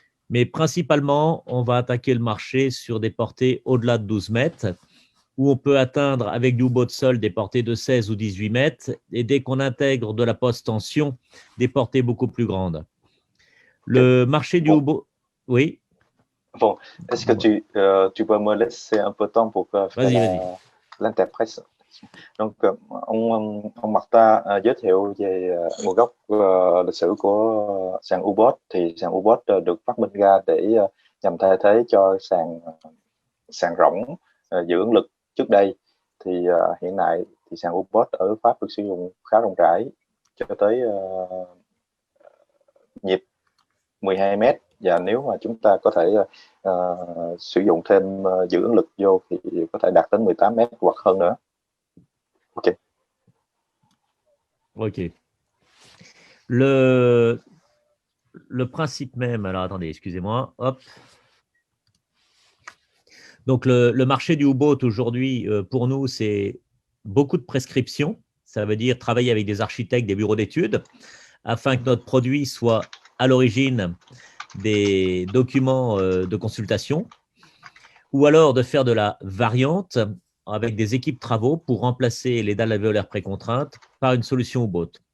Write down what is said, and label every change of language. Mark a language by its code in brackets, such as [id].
[fr] Mais principalement, on va attaquer le marché sur des portées au-delà de 12 mètres, où on peut atteindre avec du U-Boat seul des portées de 16 ou 18 mètres, et dès qu'on intègre de la post-tension, des portées beaucoup plus grandes. Le marché du U-Boat… Oui. Bon, est-ce que tu peux me laisser un peu de temps pour faire l'interprète? Donc, [vi] ông Marta giới thiệu về nguồn gốc lịch sử của sàn U-Boat. Thì sàn U-Boat được phát minh ra để nhằm thay thế cho sàn rỗng giữ ứng lực trước đây. Thì hiện nay thì sàn U-Boat ở Pháp được sử dụng khá rộng rãi, cho tới nhịp 12 mét, và nếu mà chúng ta có thể sử dụng thêm giữ ứng lực vô thì có thể đạt đến 18 mét hoặc hơn nữa. Ok. Ok. [fr] Le principe même, alors attendez, excusez-moi, hop. Donc le marché du U-Boat aujourd'hui, pour nous, c'est beaucoup de prescriptions. Ça veut dire travailler avec des architectes, des bureaux d'études, afin que notre produit soit à l'origine des documents de consultation, ou alors de faire de la variante avec des équipes travaux pour remplacer les dalles alvéolaires précontraintes par une solution U-Boat.